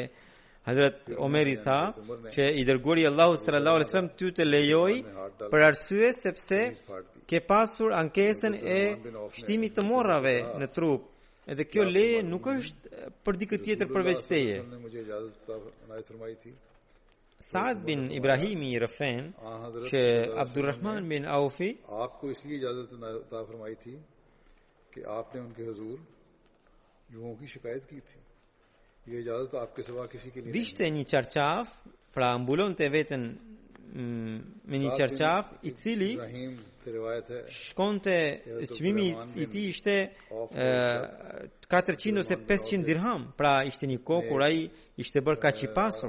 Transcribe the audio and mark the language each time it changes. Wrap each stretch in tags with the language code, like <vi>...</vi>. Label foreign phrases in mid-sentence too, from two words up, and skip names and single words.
<sq>Hazrat Omeri tha që i dërguari Allahu</sq> <ar>صلى الله عليه وسلم</ar> <sq>ty të lejoj për arsye sepse ke pasur ankesën e shtimit të morrave në trup. Edhe kjo leje nuk është për dikë tjetër përveç teje. Saad bin Ibrahimi i rëfen që Abdurrahman bin Aufi</sq> <ur>آپ کو اس لیے اجازت عطا فرمائی تھی کہ آپ نے ان کے حضور یووں کی شکایت کی تھی. یہ اجازت آپ کے سوا کسی کے لیے</ur> <sq>vishte një qarqaf, pra mbulonte veten me një qarqaf i cili shkonte, çmimi i tij ishte 400 ose 500 dirham, pra ishte një kohë kur ai ishte bërë kaq i pasur.</sq>